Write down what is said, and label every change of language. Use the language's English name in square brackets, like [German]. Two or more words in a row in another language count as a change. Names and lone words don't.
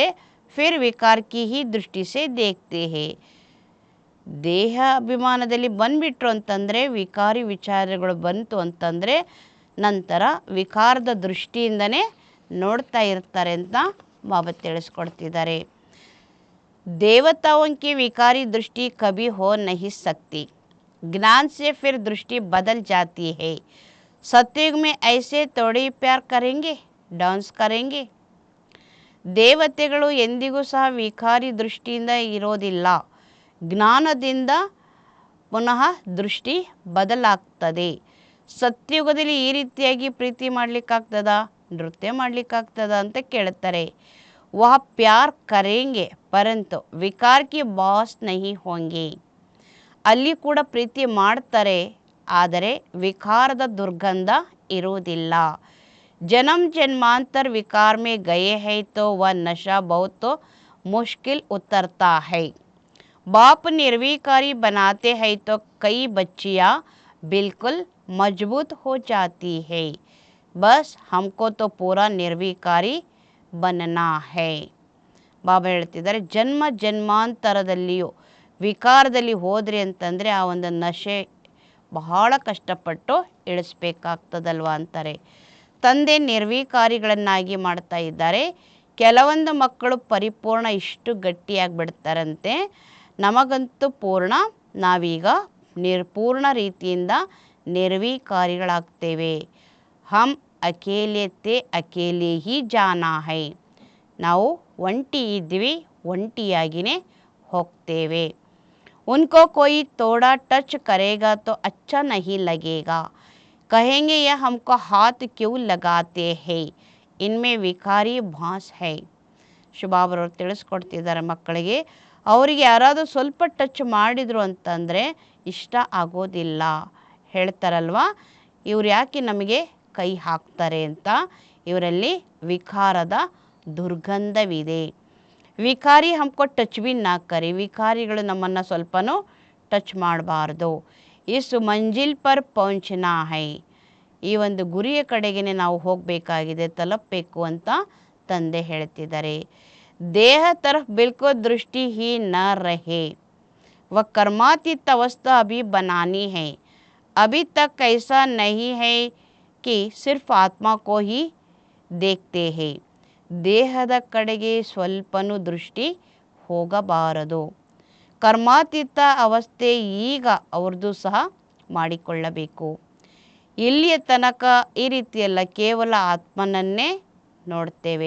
[Hindi] फिर विकार की ही दृष्टि से देखते हैं. [Kannada] ದೇಹ ಅಭಿಮಾನದಲ್ಲಿ ಬಂದ್ಬಿಟ್ರು ಅಂತಂದರೆ, ವಿಕಾರಿ ವಿಚಾರಗಳು ಬಂತು ಅಂತಂದರೆ ನಂತರ ವಿಕಾರದ ದೃಷ್ಟಿಯಿಂದನೇ ನೋಡ್ತಾ ಇರ್ತಾರೆ ಅಂತ ಬಾಬಾ ತಿಳಿಸ್ಕೊಡ್ತಿದ್ದಾರೆ. [Hindi] देवताओं की विकारी दृष्टि कभी हो नहीं सकती, ज्ञान से फिर दृष्टि बदल जाती है. सतयुग में ऐसे थोड़ी प्यार करेंगे, डांस करेंगे. [Kannada] ದೇವತೆಗಳು ಎಂದಿಗೂ ಸಹ ವಿಕಾರಿ ದೃಷ್ಟಿಯಿಂದ ಇರೋದಿಲ್ಲ. ಜ್ಞಾನದಿಂದ ಪುನಃ ದೃಷ್ಟಿ ಬದಲಾಗ್ತದೆ. ಸತ್ಯುಗದಲ್ಲಿ ಈ ರೀತಿಯಾಗಿ ಪ್ರೀತಿ ಮಾಡಲಿಕ್ಕಾಗ್ತದ, ನೃತ್ಯ ಮಾಡಲಿಕ್ಕಾಗ್ತದ ಅಂತ ಕೇಳ್ತಾರೆ. [Hindi] वह प्यार करेंगे परंतु विकार की बास नहीं होंगे. [Kannada] ಅಲ್ಲಿ ಕೂಡ ಪ್ರೀತಿ ಮಾಡ್ತಾರೆ, ಆದರೆ ವಿಕಾರದ ದುರ್ಗಂಧ ಇರುವುದಿಲ್ಲ. [Hindi] जन्म जन्मांतर विकार में गए हैं तो वह नशा बहुत मुश्किल उतरता है. बाप निर्विकारी बनाते हैं तो कई बच्चियाँ बिल्कुल मजबूत हो जाती है. बस हमको तो पूरा निर्विकारी बनना है. [Kannada] ಬಾಬಾ ಹೇಳ್ತಿದ್ದಾರೆ, ಜನ್ಮ ಜನ್ಮಾಂತರದಲ್ಲಿಯೂ ವಿಕಾರದಲ್ಲಿ ಹೋದ್ರಿ ಅಂತಂದರೆ ಆ ಒಂದು ನಶೆ ಬಹಳ ಕಷ್ಟಪಟ್ಟು ಇಳಿಸ್ಬೇಕಾಗ್ತದಲ್ವ ಅಂತಾರೆ. ತಂದೆ ನಿರ್ವಿಕಾರಿಗಳನ್ನಾಗಿ ಮಾಡ್ತಾ ಇದ್ದಾರೆ. ಕೆಲವೊಂದು ಮಕ್ಕಳು ಪರಿಪೂರ್ಣ ಇಷ್ಟು ಗಟ್ಟಿಯಾಗಿ ಬಿಡ್ತಾರಂತೆ, ನಮಗಂತೂ ಪೂರ್ಣ, ನಾವೀಗ ಪೂರ್ಣ ರೀತಿಯಿಂದ ನಿರ್ವಿಕಾರಿಗಳಾಗ್ತೇವೆ. [Hindi] हम अकेले थे अकेले ही जाना है. [Kannada] ನಾವು ಒಂಟಿ ಇದ್ವಿ, ಒಂಟಿಯಾಗಿಯೇ ಹೋಗ್ತೇವೆ. [Hindi] उनको कोई थोड़ा टच करेगा तो अच्छा नहीं लगेगा, कहेंगे यह हमको हाथ क्यों लगाते हैं, इनमें विकारी भास है. [Kannada] ಶುಭಾಬ್ರವ್ರು ತಿಳಿಸ್ಕೊಡ್ತಿದ್ದಾರೆ ಮಕ್ಕಳಿಗೆ. ಅವರಿಗೆ ಯಾರಾದರೂ ಸ್ವಲ್ಪ ಟಚ್ ಮಾಡಿದರು ಅಂತಂದರೆ ಇಷ್ಟ ಆಗೋದಿಲ್ಲ. ಹೇಳ್ತಾರಲ್ವ, ಇವ್ರು ಯಾಕೆ ನಮಗೆ ಕೈ ಹಾಕ್ತಾರೆ ಅಂತ. ಇವರಲ್ಲಿ ವಿಕಾರದ ದುರ್ಗಂಧವಿದೆ. [Hindi] विकारी हमको टच भी ना करे, [Kannada] ವಿಕಾರಿಗಳು ನಮ್ಮನ್ನು ಸ್ವಲ್ಪನೂ ಟಚ್ ಮಾಡಬಾರ್ದು. [Hindi] इस मंजिल पर पहुंचना है, [Kannada] ಈ ಒಂದು ಗುರಿಯ ಕಡೆಗೆ ನಾವು ಹೋಗಬೇಕಾಗಿದೆ, ತಲುಪಬೇಕು ಅಂತ ತಂದೆ ಹೇಳ್ತಿದ್ದಾರೆ. [Hindi] देह तरफ बिल्कुल दृष्टि ही न रहे, वह कर्मातीत अवस्था अभी बनानी है, अभी तक ऐसा नहीं है कि सिर्फ आत्मा को ही देखते हैं. [Kannada] ದೇಹದ ಕಡೆಗೆ ಸ್ವಲ್ಪನೂ ದೃಷ್ಟಿ ಹೋಗಬಾರದು. ಕರ್ಮಾತೀತ ಅವಸ್ಥೆ ಈಗ ಅವ್ರದ್ದು ಸಹ ಮಾಡಿಕೊಳ್ಳಬೇಕು. ಇಲ್ಲಿಯ ತನಕ ಈ ರೀತಿಯಲ್ಲ, ಕೇವಲ ಆತ್ಮನನ್ನೇ ನೋಡ್ತೇವೆ.